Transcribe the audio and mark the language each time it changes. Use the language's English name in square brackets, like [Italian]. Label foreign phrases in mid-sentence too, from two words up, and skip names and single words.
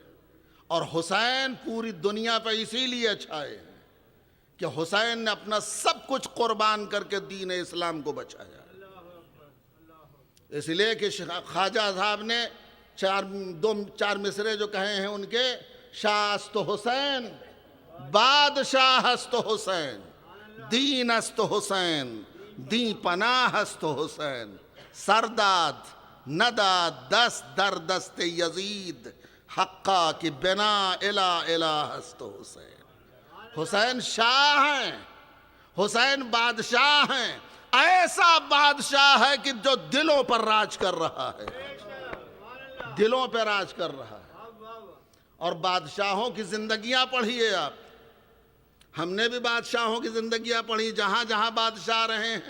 [Urdu] اور حسین پوری دنیا پہ اسی لیے چھائے ہیں کہ حسین نے اپنا سب کچھ قربان کر کے دین اسلام کو بچایا۔ اس لیے کہ خواجہ صاحب نے چار مصرے جو کہے ہیں ان کے، [Persian] شاہ است حسین، بادشاہ است حسین، دین است حسین، دین پناہ است حسین، سرداد نداد دست در دست یزید، حقا کی بنا الہ الہ است حسین۔ [Urdu] حسین شاہ ہیں، حسین بادشاہ ہیں، ایسا بادشاہ ہے کہ جو دلوں پر راج کر رہا ہے، دلوں پہ راج کر رہا ہے۔ اور بادشاہوں کی زندگیاں پڑھیے آپ، ہم نے بھی بادشاہوں کی زندگیاں پڑھی، جہاں جہاں بادشاہ رہے ہیں۔